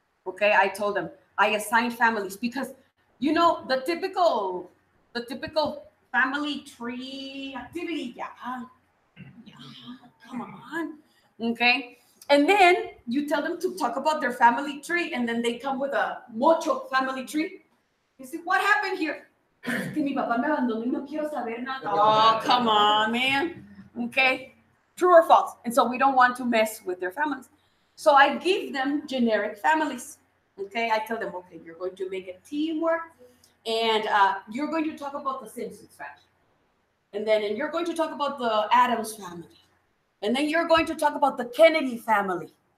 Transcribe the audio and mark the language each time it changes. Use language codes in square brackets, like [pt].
[en] Okay, I told them I assigned families because you know the typical family tree activity. Yeah, come on. Okay, and then you tell them to talk about their family tree, and then they come with a mucho family tree. You see what happened here? [es] Que mi papá me abandonó y no quiero saber nada. [en] Oh, come on, man. Okay, true or false? And so we don't want to mess with their families. So I give them generic families. Okay, I tell them, okay, you're going to make a teamwork, and you're going to talk about the Simpsons family. And then you're going to talk about the Adams family. And then you're going to talk about the Kennedy family.